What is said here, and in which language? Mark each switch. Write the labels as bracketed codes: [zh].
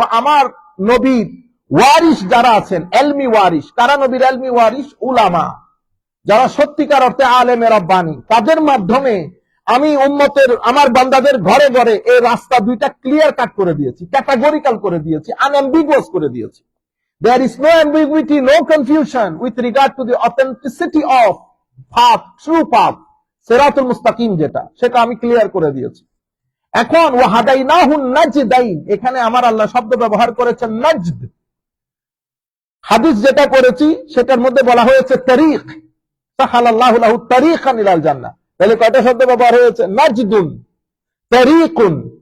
[bn] আমার নবীর ওয়ারিস যারা আছেন, এলমি ওয়ারিস। কারা নবীর এলমি ওয়ারিস? উলামা, যারা সত্যিকার অর্থে আলেমে রাব্বানী। তাদের মাধ্যমে আমি উম্মতের, আমার বান্দাদের ঘরে ঘরে এই রাস্তা দুইটা ক্লিয়ার কাট করে দিয়েছি, ক্যাটাগরিক্যাল করে দিয়েছি, আনএম্বিগুয়াস করে দিয়েছি। [en] There is no ambiguity, no confusion with regard to the authenticity of path, true path, [bn] সিরাতুল মুস্তাকিম যেটা, সেটা আমি ক্লিয়ার করে দিয়েছি। এখন ওয়াহাদাইনাহুন নাজদাইন, এখানে আমার আল্লাহ শব্দ ব্যবহার করেছেন নাজদ। হাদিস যেটা পড়েছি সেটার মধ্যে বলা হয়েছে তারিক, [ar] সাহালাল্লাহু লাহু তারিকান ইলাল জান্নাহ। [bn] তাহলে কয়টা শব্দ ব্যবহার হয়েছে? নাজদুন, তারিকুন।